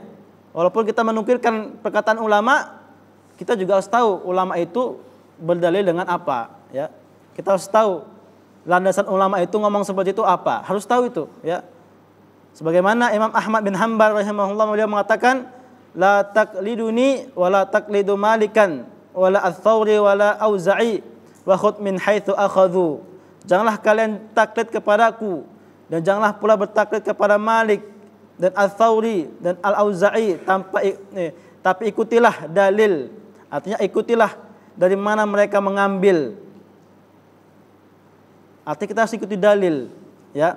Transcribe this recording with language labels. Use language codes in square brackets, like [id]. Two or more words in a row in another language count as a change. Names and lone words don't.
[id] Walaupun kita menukilkan perkataan ulama, kita juga harus tahu ulama itu berdalil dengan apa, ya. Kita harus tahu landasan ulama itu ngomong seperti itu apa. Harus tahu itu, ya. Sebagaimana Imam Ahmad bin Hanbal rahimahullah beliau mengatakan, [ar] لا تقلدوني ولا تقلدوا مالكا ولا الثوري ولا الأوزاعي وخذ من حيث أخذوا. [id] Janganlah kalian taklid kepadaku dan janganlah pula bertaklid kepada Malik dan Ats-Tsauri dan Al-Auza'i tapi ikutilah dalil. Artinya ikutilah dari mana mereka mengambil. Artinya kita harus ikuti dalil, ya.